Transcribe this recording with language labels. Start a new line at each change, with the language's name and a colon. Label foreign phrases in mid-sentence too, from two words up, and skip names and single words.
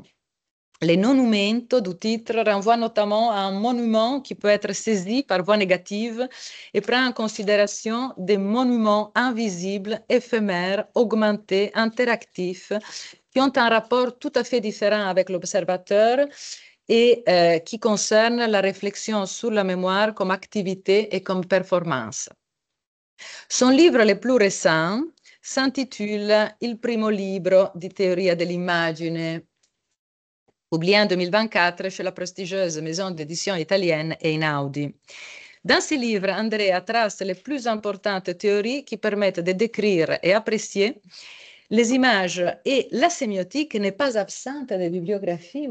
French: Le nonumento du titre renvoie notamment à un monument qui peut être saisi par voie négative et prend en considération des monuments invisibles, éphémères, augmentés, interactifs, qui ont un rapport tout à fait différent avec l'observateur et qui concernent la réflexion sur la mémoire comme activité et comme performance. Son livre le plus récent s'intitule Il primo libro di teoria dell'immagine, publié en 2024 chez la prestigieuse maison d'édition italienne Einaudi. Dans ce livre, Andrea trace les plus importantes théories qui permettent de décrire et apprécier les images et la sémiotique n'est pas absente des bibliographies.